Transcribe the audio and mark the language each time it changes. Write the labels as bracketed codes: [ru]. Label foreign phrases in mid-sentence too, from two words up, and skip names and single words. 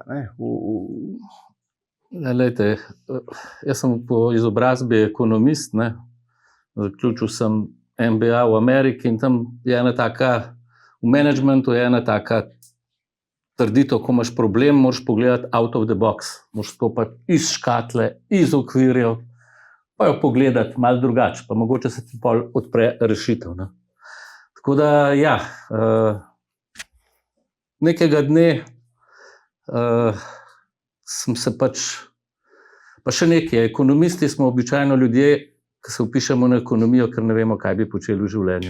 [sl] Ne? Lejte, jaz sem po izobrazbi ekonomist, ne? Zaključil sem MBA v Ameriki in tam je ena taka, v managementu je ena taka trditev, ko imaš problem, moraš pogledati [en] out of the box, [sl] moraš stopati iz škatle, iz okvirjev, pa jo pogledati malo drugače, pa mogoče se ti pol odpre rešitev, ne. Tako da, ja, nekega dne sem se pač, pa še nekaj, ekonomisti smo običajno ljudje, ki se vpišemo na ekonomijo, ker ne vemo, kaj bi počeli v življenju.